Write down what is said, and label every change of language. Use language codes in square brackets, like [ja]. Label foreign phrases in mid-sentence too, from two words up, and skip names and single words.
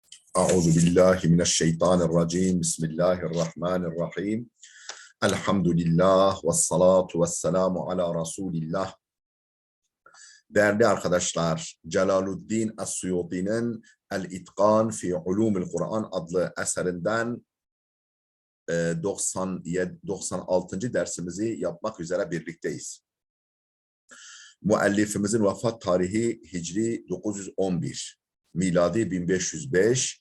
[ar] أعوذ بالله من الشيطان الرجيم بسم الله الرحمن الرحيم الحمد لله والصلاة والسلام على رسول الله. [tr] Değerli arkadaşlar, Celaluddin Es-Suyuti'nin El-İtkan fi Ulumul Kur'an adlı eserinden 96. dersimizi yapmak üzere birlikteyiz. Müellifimizin vefat tarihi Hicri 911, miladi 1505.